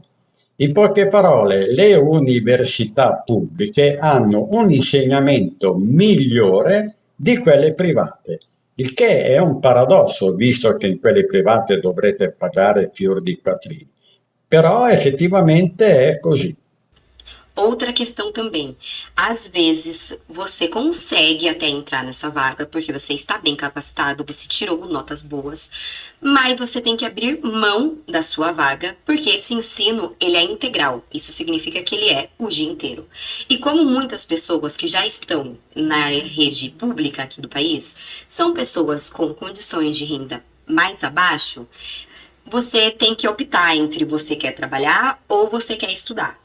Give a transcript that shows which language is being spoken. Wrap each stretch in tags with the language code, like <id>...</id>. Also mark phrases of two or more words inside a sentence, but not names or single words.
<it>In poche parole, le università pubbliche hanno un insegnamento migliore di quelle private, il che è un paradosso, visto che in quelle private dovrete pagare fior di quattrini. Però effettivamente è così.</it> <pt>Outra questão também, às vezes você consegue até entrar nessa vaga porque você está bem capacitado, você tirou notas boas, mas você tem que abrir mão da sua vaga porque esse ensino ele é integral. Isso significa que ele é o dia inteiro. E como muitas pessoas que já estão na rede pública aqui do país são pessoas com condições de renda mais abaixo, você tem que optar entre você quer trabalhar ou você quer estudar.</pt>